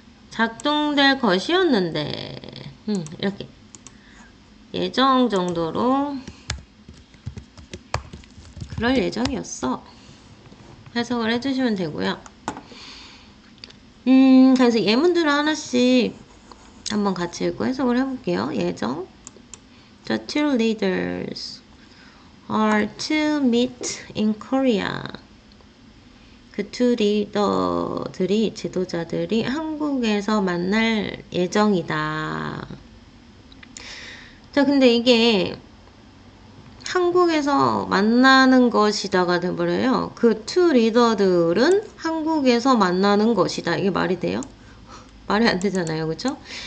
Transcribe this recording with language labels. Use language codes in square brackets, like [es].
[ko] 작동될 것이었는데 이렇게 예정 정도로 그럴 예정이었어. 해석을 해주시면 되고요. 그래서 예문들을 하나씩 한번 같이 읽고 해석을 해볼게요. 예정. [en] The two leaders are to meet in Korea. [ko] 그 두 리더들이, 지도자들이 한국에서 만날 예정이다. 자, 근데 이게 한국에서 만나는 것이다가 돼버려요. 그 투 리더들은 한국에서 만나는 것이다. 이게 말이 돼요? 말이 안 되잖아요. 그쵸?